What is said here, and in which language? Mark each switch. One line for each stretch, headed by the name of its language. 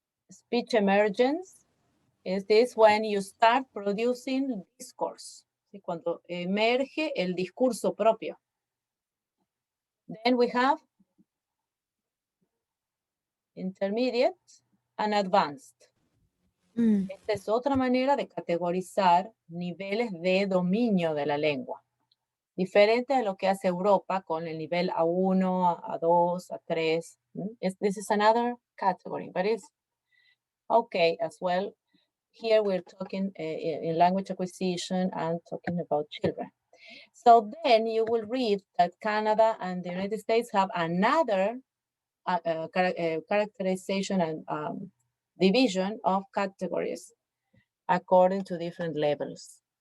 English: Speech emergence is this when you start producing discourse.
Spanish: ¿Sí? Cuando emerge el discurso propio.
English: Then we have intermediate and advanced.
Spanish: Esta es otra manera de categorizar niveles de dominio de la lengua. Diferente a lo que hace Europa con el nivel A1, A2, A3.
English: This is another category, but it's okay as well. Here we're talking in language acquisition and talking about children. So then you will read that Canada and the United States have another characterization and division of categories according to different levels.